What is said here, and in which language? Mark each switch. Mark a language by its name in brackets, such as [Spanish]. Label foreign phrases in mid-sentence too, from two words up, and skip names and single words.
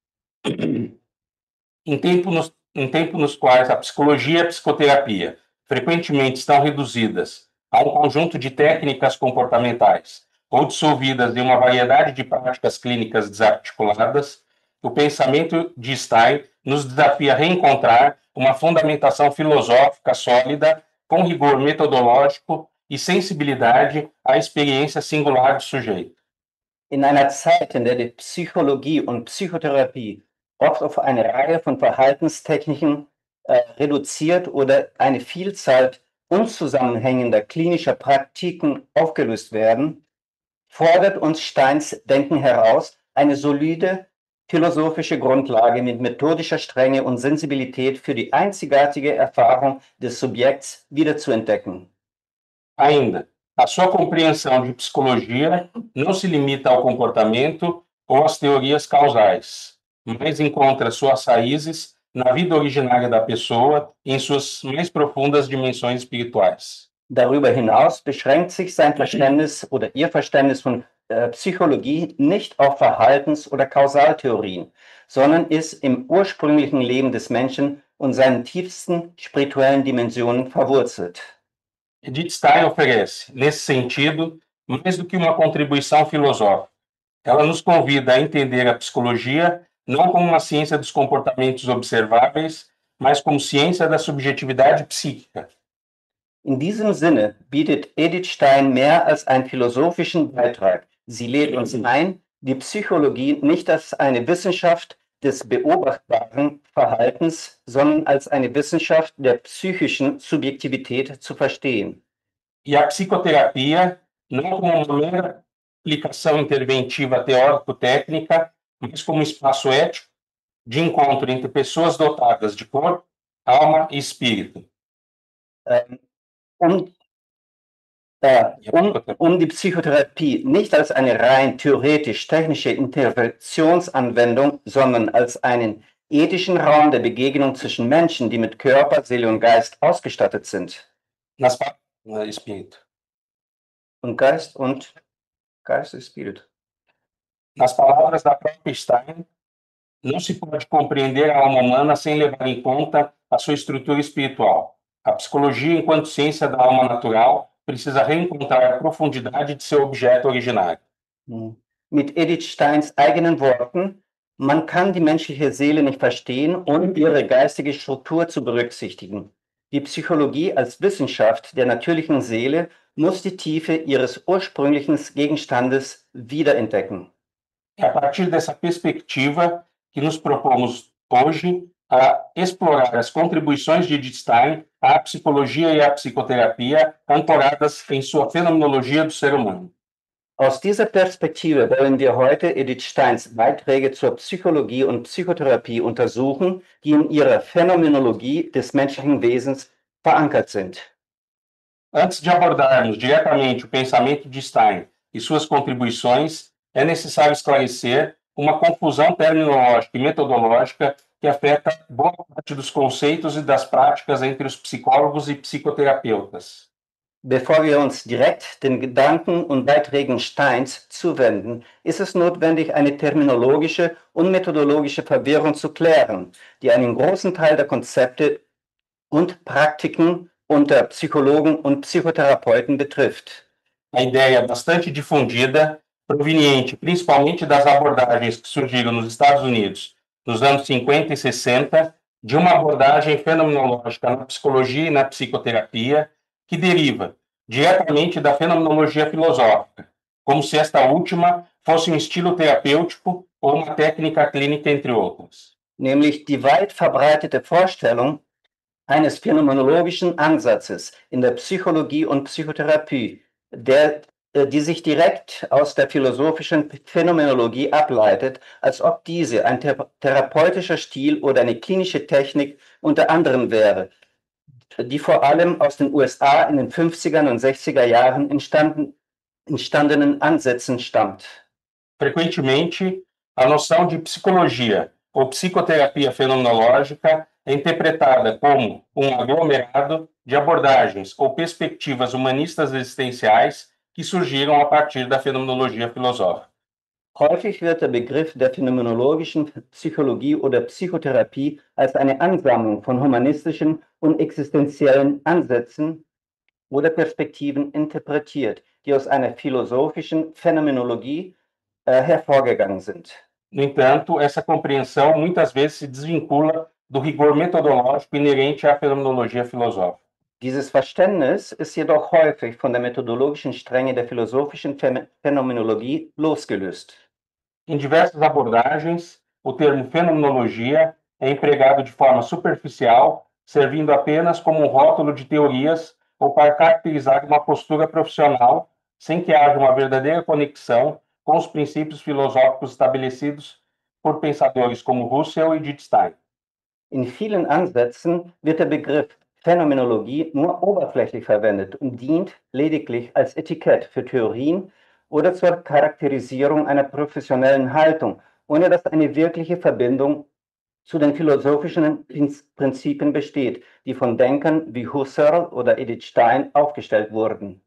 [Portuguese] Em tempos nos quais a psicologia e a psicoterapia frequentemente estão reduzidas a um conjunto de técnicas comportamentais ou dissolvidas em uma variedade de práticas clínicas desarticuladas, o pensamento de Stein nos desafia a reencontrar uma fundamentação filosófica sólida, com rigor metodológico e sensibilidade à experiência singular do sujeito. [German] In einer Zeit, in der die Psychologie und Psychotherapie oft auf eine Reihe von Verhaltenstechniken reduziert oder eine Vielzahl unzusammenhängender klinischer Praktiken aufgelöst werden, fordert uns Steins Denken heraus, eine solide philosophische Grundlage mit methodischer Strenge und Sensibilität für die einzigartige Erfahrung des Subjekts wiederzuentdecken. [Portuguese] Ainda, a sua compreensão de psicologia não se limita ao comportamento ou às teorias causais, mas encontra suas raízes na vida originária da pessoa e em suas mais profundas dimensões espirituais. [German] Darüber hinaus beschränkt sich sein Verständnis oder ihr Verständnis von Psychologie nicht auf Verhaltens- oder Kausaltheorien, sondern ist im ursprünglichen Leben des Menschen und seinen tiefsten spirituellen Dimensionen verwurzelt. [Portuguese] Edith Stein oferece, nesse sentido, mais do que uma contribuição filosófica. Ela nos convida a entender a psicologia não como uma ciência dos comportamentos observáveis, mas como ciência da subjetividade psíquica. [German] In diesem Sinne bietet Edith Stein mehr als einen philosophischen Beitrag. Sie lädt uns ein, die Psychologie nicht als eine Wissenschaft des beobachtbaren Verhaltens, sondern als eine Wissenschaft der psychischen Subjektivität zu verstehen. [Portuguese] E a psicoterapia não como uma mera aplicação interventiva teórico-técnica, mas como um espaço ético de encontro entre pessoas dotadas de corpo, alma e espírito. [German] Um die Psychotherapie nicht als eine rein theoretisch-technische Interventionsanwendung, sondern als einen ethischen Raum der Begegnung zwischen Menschen, die mit Körper, Seele und Geist ausgestattet sind. [Portuguese] Espírito. [German] Und Geist und Espírito. [Portuguese] Nas palavras da própria Stein, não se pode compreender a alma humana sem levar em conta a sua estrutura espiritual. A psicologia, enquanto ciência da alma natural, precisa reencontrar a profundidade de seu objeto originário. [German] Mit Edith Steins eigenen Worten, man kann die menschliche Seele nicht verstehen, ohne ihre geistige Struktur zu berücksichtigen. Die Psychologie als Wissenschaft der natürlichen Seele muss die Tiefe ihres ursprünglichen Gegenstandes wiederentdecken. [Portuguese] É a partir dessa perspectiva que nos propomos hoje a explorar as contribuições de Edith Stein à psicologia e à psicoterapia, ancoradas em sua fenomenologia do ser humano. [German] Aus dieser Perspektive wollen wir heute Edith Steins Beiträge zur Psychologie und Psychotherapie untersuchen, die in ihrer Phänomenologie des menschlichen Wesens verankert sind. [Portuguese] Antes de abordarmos diretamente o pensamento de Stein e suas contribuições, é necessário esclarecer uma confusão terminológica e metodológica que afeta boa parte dos conceitos e das práticas entre os psicólogos e psicoterapeutas. [German] Bevor wir uns direkt den Gedanken und Beiträgen Steins zuwenden, ist es notwendig, eine terminologische und methodologische Verwirrung zu klären, die einen großen Teil der Konzepte und Praktiken unter Psychologen und Psychotherapeuten betrifft. [Portuguese] A ideia é bastante difundida, proveniente principalmente das abordagens que surgiram nos Estados Unidos nos anos 50 e 60, de uma abordagem fenomenológica na psicologia e na psicoterapia, que deriva diretamente da fenomenologia filosófica, como se esta última fosse um estilo terapêutico ou uma técnica clínica, entre outras. [German] Nämlich die weit verbreitete Vorstellung eines phänomenologischen Ansatzes in der Psychologie und Psychotherapie, der die sich direkt aus der philosophischen Phänomenologie ableitet, als ob diese ein therapeutischer Stil oder eine klinische Technik unter anderem wäre, die vor allem aus den USA in den 50er und 60er Jahren entstandenen Ansätzen stammt. [Portuguese] Frequentemente, a noção de psicologia ou psicoterapia fenomenológica é interpretada como um aglomerado de abordagens ou perspectivas humanistas existenciais que surgiram a partir da fenomenologia filosófica. [German] Häufig wird der Begriff der phänomenologischen Psychologie oder Psychotherapie als eine Ansammlung von humanistischen und existenziellen Ansätzen oder Perspektiven interpretiert, die aus einer philosophischen Phänomenologie hervorgegangen sind. [Portuguese] No entanto, essa compreensão muitas vezes se desvincula do rigor metodológico inerente à fenomenologia filosófica. [German] Dieses Verständnis ist jedoch häufig von der methodologischen Strenge der philosophischen Phänomenologie losgelöst. [Portuguese] Em diversas abordagens, o termo fenomenologia é empregado de forma superficial, servindo apenas como um rótulo de teorias ou para caracterizar uma postura profissional, sem que haja uma verdadeira conexão com os princípios filosóficos estabelecidos por pensadores como Husserl e Wittgenstein. [German] In vielen Ansätzen wird der Begriff Phänomenologie nur oberflächlich verwendet und dient lediglich als Etikett für Theorien oder zur Charakterisierung einer professionellen Haltung, ohne dass eine wirkliche Verbindung zu den philosophischen Prinzipien besteht, die von Denkern wie Husserl oder Edith Stein aufgestellt wurden.